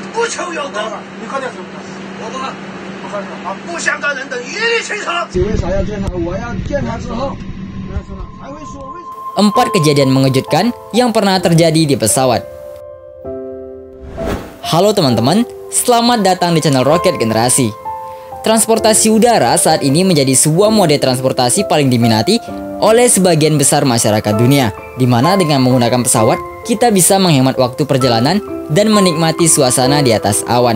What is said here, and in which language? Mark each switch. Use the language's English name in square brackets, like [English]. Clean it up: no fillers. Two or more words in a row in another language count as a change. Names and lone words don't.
[Chinese] 求有功。你快点走，我懂了。把不相干人等一律清场。这为啥要见他？我要见他之后，才会说为什么。 [Indonesian] 4 kejadian mengejutkan yang pernah terjadi di pesawat. Halo teman-teman, selamat datang di channel Rocket Generasi. Transportasi udara saat ini menjadi sebuah mode transportasi paling diminati oleh sebagian besar masyarakat dunia, di mana dengan menggunakan pesawat, kita bisa menghemat waktu perjalanan dan menikmati suasana di atas awan.